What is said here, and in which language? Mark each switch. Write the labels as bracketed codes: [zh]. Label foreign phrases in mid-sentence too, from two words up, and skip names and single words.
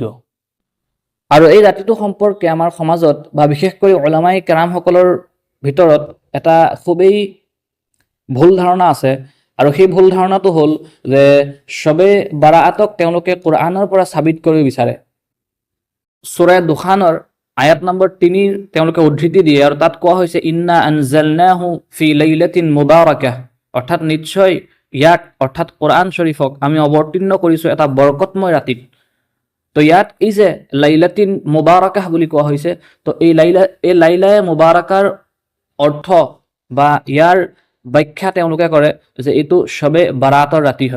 [as] আৰু এই ৰাতিটো সম্পৰ্কে আমাৰ সমাজত বা বিশেষকৈ উলামাই কেৰামসকলৰ ভিতৰত এটা খুবেই ভুল ধাৰণা আছে, আৰু সেই ভুল ধাৰণাটো হ'ল যে শবে বাৰাআতক তেওঁলোকে কোৰআনৰ পৰা সাবিত কৰিব বিচাৰে। সূৰা দুখানৰ আয়াত নম্বৰ ৩ তেওঁলোকে উদ্ধৃতি দিয়ে, আৰু তাত কোৱা হৈছে [ar] إنا أنزلناه في ليلة مباركة, [as] অৰ্থাৎ নিশ্চয় ইয়াক অৰ্থাৎ কোৰআন শৰীফক আমি অৱতীৰ্ণ কৰিছোঁ এটা বৰকতময় ৰাতিত। তো ইয়াত এই যে [ar] ليلة مباركة [as] বুলি কোৱা হৈছে, তো এই [ar] ليلة مباركة [as] অৰ্থ বা ইয়াৰ ব্যাখ্যা তেওঁলোকে কৰে যে এইটো শবে বাৰাতৰ ৰাতি হয়।